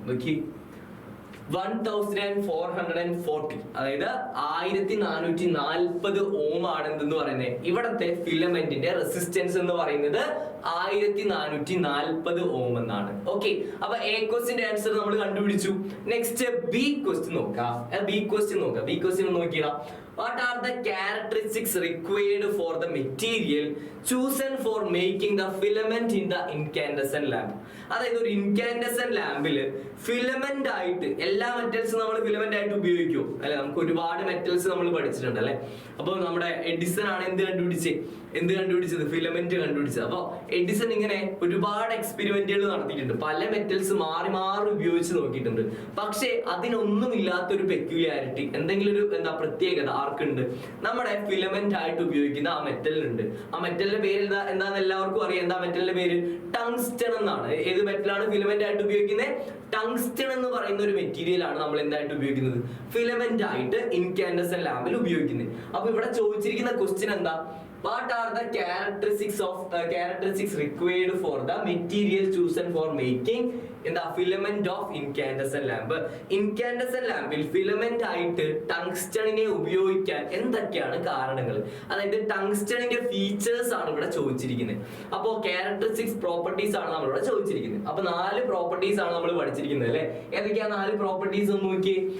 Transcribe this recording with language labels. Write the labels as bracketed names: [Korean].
[Malayalam] നോക്കി, 1440, അതായത് 1440 ഓം ആണ് എന്തെന്ന് പറയുന്നത്. ഇവിടത്തെ ഫിലമെന്റിന്റെ റെസിസ്റ്റൻസ് എന്ന് പറയുന്നത് 1440 ഓം എന്നാണ്. ഓക്കെ, അപ്പൊ എ ക്വസ്റ്റിന്റെ ആൻസർ നമ്മൾ കണ്ടുപിടിച്ചു. നെക്സ്റ്റ് ബി ക്വസ്റ്റ്യൻ നോക്കാം. B question Nokia, [English] what are the characteristics required for the material chosen for making the filament in the incandescent lamp? [Malayalam] അതായത് ഒരു ഇൻകാൻഡസെന്റ് ലാമ്പില് ഫിലമെന്റ് ആയിട്ട്, എല്ലാ മെറ്റൽസും നമ്മൾ ഫിലമെന്റ് ആയിട്ട് ഉപയോഗിക്കും അല്ലെ. നമുക്ക് ഒരുപാട് മെറ്റൽസ് നമ്മൾ പഠിച്ചിട്ടുണ്ട് അല്ലെ. അപ്പൊ നമ്മുടെ എഡിസൺ ആണ് എന്ത് കണ്ടുപിടിച്ചത്, ഫിലമെന്റ് കണ്ടുപിടിച്ചത്. അപ്പൊ എഡിസൺ ഇങ്ങനെ ഒരുപാട് എക്സ്പെരിമെന്റുകൾ നടത്തിയിട്ടുണ്ട്, പല മെറ്റൽസ് മാറി ഉപയോഗിച്ച് നോക്കിയിട്ടുണ്ട്. പക്ഷെ അതിനൊന്നും ഇല്ലാത്തൊരു പെക്യുലാരിറ്റി, എന്തെങ്കിലും ഒരു പ്രത്യേകത ആർക്കുണ്ട്, നമ്മുടെ ഫിലമെന്റ് ആയിട്ട് ഉപയോഗിക്കുന്ന ആ മെറ്റലിനുണ്ട്. ആ മെറ്റലിന്റെ പേര് എന്താന്ന് എല്ലാവർക്കും അറിയാം. എന്താ മെറ്റലിന്റെ പേര്, ടങ്സ്റ്റൺ എന്നാണ്. ഏത് മെറ്റലാണ് ഫിലമെന്റ് ആയിട്ട് ഉപയോഗിക്കുന്നത്, ടങ്സ്റ്റൺ എന്ന് പറയുന്ന ഒരു മെറ്റീരിയൽ ആണ് നമ്മൾ എന്തായിട്ട് ഉപയോഗിക്കുന്നത്, ഫിലമെന്റ് ആയിട്ട് ഇൻകാൻഡസെന്റ് ലാമ്പിൽ ഉപയോഗിക്കുന്നത്. അപ്പൊ ഇവിടെ ചോദിച്ചിരിക്കുന്ന ക്വസ്റ്റ്യൻ എന്താ, [English] What are the characteristics required for the material chosen for making in the filament of incandescent lamp? [Malayalam] Incandescent ലാമ്പിൽ filament ആയിട്ട് ടങ്സ്റ്റണിനെ ഉപയോഗിക്കാൻ എന്തൊക്കെയാണ് കാരണങ്ങൾ? അതായത് ടങ്സ്റ്റണിന്റെ ഫീച്ചേഴ്സ് ആണ് ഇവിടെ ചോദിച്ചിരിക്കുന്നത്. അപ്പോൾ ക്യാരക്ടറിസ്റ്റിക്സ് പ്രോപ്പർട്ടീസ് ആണ് നമ്മളിവിടെ ചോദിച്ചിരിക്കുന്നത്. അപ്പൊ 4 പ്രോപ്പർട്ടീസ് ആണ് നമ്മൾ പഠിച്ചിരിക്കുന്നത് അല്ലെ. ഏതൊക്കെയാണ് 4 പ്രോപ്പർട്ടീസ് എന്ന് നോക്കിയേ.